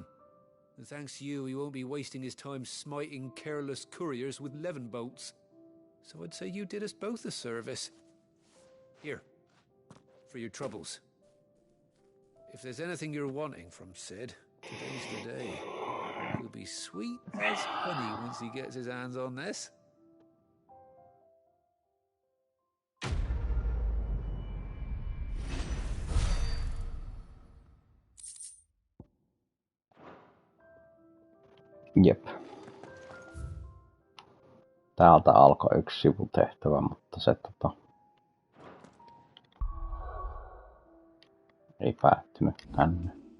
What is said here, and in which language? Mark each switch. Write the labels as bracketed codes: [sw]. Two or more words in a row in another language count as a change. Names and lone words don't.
[en] And thanks to you, he won't be wasting his time smiting careless couriers with levin bolts. So I'd say you did us both a service. Here, for your troubles. If there's anything you're wanting from Sid, today's the day. He'll be sweet as honey once he gets his hands on this. [fi] Jep. Täältä alkoi yksi sivutehtävä, mutta se ei päättynyt tänne.